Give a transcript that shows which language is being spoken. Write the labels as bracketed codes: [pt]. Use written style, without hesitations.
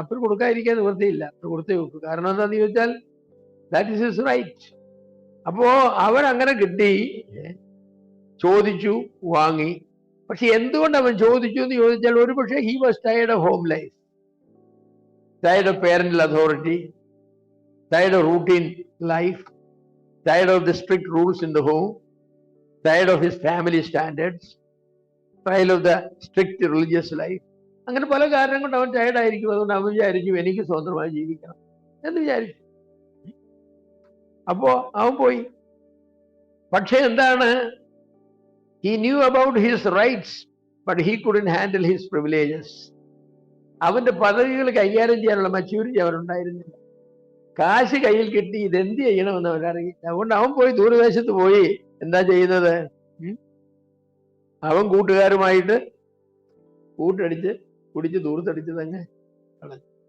[ml] അപ്പന് കൊടുക്കാതിരിക്കാൻ നിവൃത്തിയില്ല, അപ്പന് കൊടുത്തേ വെക്കും. കാരണം എന്താണെന്ന് ചോദിച്ചാൽ [en] That is his right. [ml] അപ്പോ അവരങ്ങനെ കിട്ടി, ചോദിച്ചു, വാങ്ങി. പക്ഷെ എന്തുകൊണ്ട് അവൻ ചോദിച്ചു എന്ന് ചോദിച്ചാൽ ഒരുപക്ഷെ [en] He was tired of home life, tired of parental authority, tired of routine life. tired of the strict rules in the home, tired of his family standards, tired of the strict religious life. [ml] അങ്ങനെ പല കാരണം കൊണ്ട് അവൻ ടയർഡായിരിക്കും. അതുകൊണ്ട് അവൻ വിചാരിക്കും എനിക്ക് സ്വതന്ത്രമായി ജീവിക്കണം എന്ന് വിചാരിച്ചു. അപ്പോ അവൻ പോയി. പക്ഷെ എന്താണ്, [en] he knew about his rights but he couldn't handle his privileges. [ml] അവന്റെ പദവികൾ കൈകാര്യം ചെയ്യാനുള്ള മച്യൂരിറ്റി അവനുണ്ടായിരുന്നില്ല. കാശ് കയ്യിൽ കിട്ടി, ഇതെന്ത് ചെയ്യണമെന്ന് അവനറിയില്ല. അതുകൊണ്ട് അവൻ പോയി ദൂരദേശത്ത് പോയി എന്താ ചെയ്യുന്നത്, അവൻ കൂട്ടുകാരുമായിട്ട് കൂട്ടടിച്ച് കുടിച്ച് ദൂരത്തടിച്ച് തന്നെ കളഞ്ഞു.